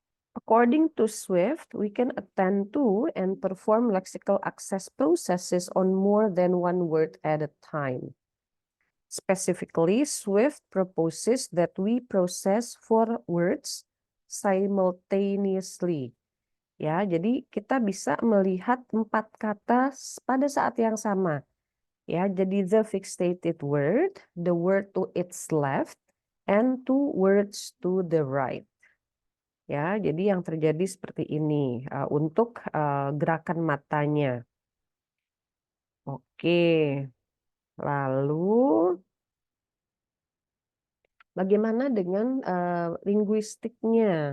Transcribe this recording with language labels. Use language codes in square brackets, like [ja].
[en] According to Swift, we can attend to and perform lexical access processes on more than one word at a time. Specifically, Swift proposes that we process 4 words simultaneously. [id] Ya, jadi kita bisa melihat 4 kata pada saat yang sama. Ya, jadi [en] the fixated word, the word to its left, and 2 words to the right. [id] Ya, jadi yang terjadi seperti ini untuk gerakan matanya. Oke, lalu bagaimana dengan linguistiknya?